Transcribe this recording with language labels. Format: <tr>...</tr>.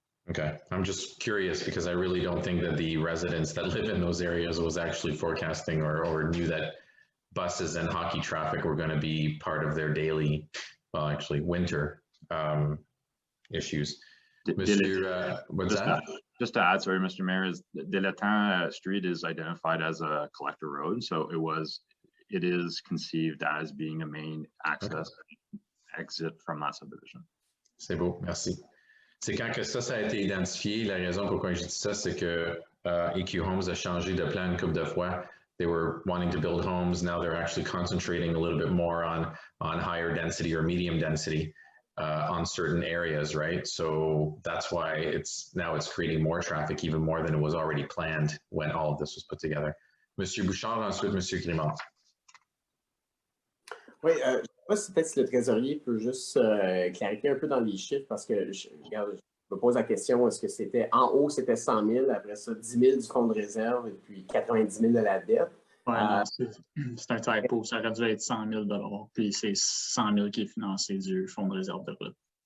<en>Okay, I'm just curious because I really don't think that the residents that live in those areas was actually forecasting or knew that buses and hockey traffic were going to be part of their daily, well, actually winter issues. Monsieur, what's that? Just to add, sorry, Mr. Mayor, is De l'Étang Street is identified as a collector road, so it is conceived as being a main access exit from that subdivision.</en> <fr>C'est beau, merci. C'est quand que ça a été identifié, la raison pourquoi je dis ça, c'est que EQ Homes a changé de plan une couple de fois.</fr> <en>They were wanting to build homes, now they're actually concentrating a little bit more on higher density or medium density. On certain areas, right? So that's why it's creating more traffic, even more than it was already planned when all of this was put together.</en> <fr>Monsieur Bouchard, ensuite Monsieur Clément. Oui, je ne sais pas si peut-être le trésorier peut juste clarifier un peu dans les chiffres, parce que je me pose la question, est-ce que c'était en haut, c'était 100 000, après ça 10 000 du fonds de réserve et puis 90 000 de la dette? Ouais, c'est un typo, ça aurait dû être 100 000 $, puis c'est 100 000 qui est financé du fonds de réserve de route.</fr>